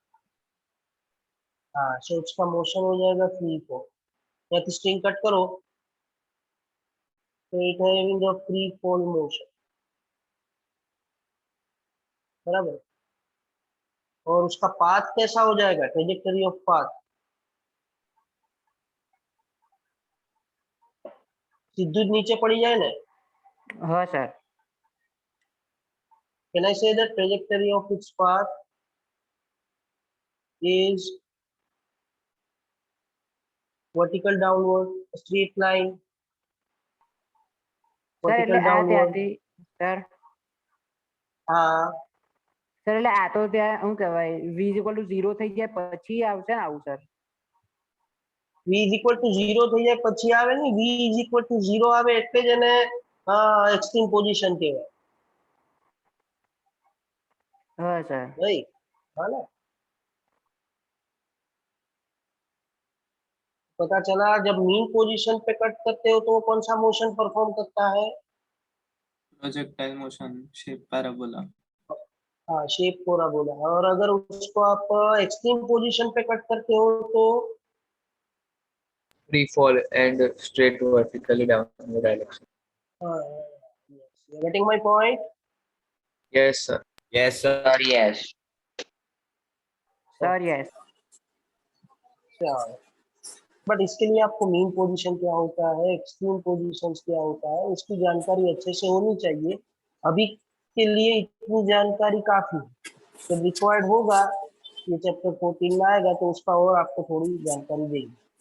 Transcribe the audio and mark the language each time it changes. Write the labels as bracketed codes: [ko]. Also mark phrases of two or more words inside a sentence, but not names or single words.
[hi] हाँ, सो उसका मोशन हो जाएगा [en] free fall, [hi] या तो [en] string cut [hi] करो तो [en] it having the free fall motion, [hi] बराबर। और उसका पाथ कैसा हो जाएगा, [en] trajectory of path, [hi] सीधी नीचे पड़ी जाए ना, हाँ सर। [en] Can I say that trajectory of its path is vertical downward, straight line, [gu] સર એટલે [en] vertical [gu] આ [en] downward? [gu] ત્યાંથી સર [hi] हाँ, [gu] સર એટલે આ તો ત્યાં શું કહેવાય [en] v equal to 0 [gu] થઈ જાય પછી આવશે ને આવું સર? [en] v is equal to 0 [gu] થઈ જાય પછી આવે ને, [en] v is equal to 0 [gu] આવે એટલે જ એને [en] extreme position [gu] કહેવાય, હા સર. ભાઈ, હા [hi] ना? पता चला जब [en] mean position [hi] पे कट करते हो तो वो कौन सा मोशन परफॉर्म करता है? [en] Projectile motion, shape parabola. [hi] हाँ, शेप पूरा बोला। और अगर उसको आप [en] extreme position [hi] पे कट करते हो तो [en] Free fall and straight vertically down in the direction. Getting my point? Yes, sir. Yes sir. Sir, yes. Sir yes. [hi] बट इसके लिए आपको [en] mean position [hi] क्या होता है, [en] extreme positions [hi] क्या होता है, उसकी जानकारी अच्छे से होनी चाहिए। अभी के लिए इतनी जानकारी काफी है, जब रिक्वायर्ड होगा, ये चैप्टर 14 में आएगा तो उसका और आपको थोड़ी जानकारी देगी।